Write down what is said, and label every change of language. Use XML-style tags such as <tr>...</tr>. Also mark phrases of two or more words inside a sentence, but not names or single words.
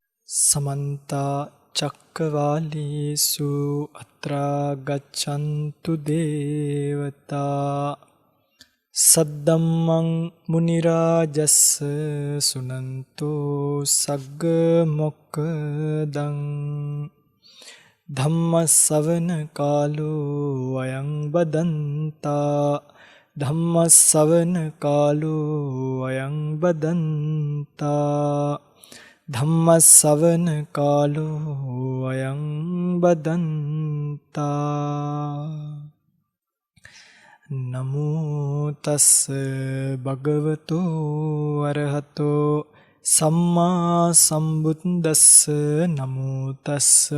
<pi>समन्ता चक्रवालेषु अत्रा गच्छन्तु देवता सद्धम्मं मुनिराजस्स सुनन्तो सग्ग मोक्खदं धम्मसवන कालो अयं बदन्ता धम्मसवන कालो अयं बदन्ता ධම්මස්සවන කාලෝ අයං බදන්තා නමෝ තස්ස භගවතෝ අරහතෝ සම්මා සම්බුද්දස්ස නමෝ තස්ස</pi>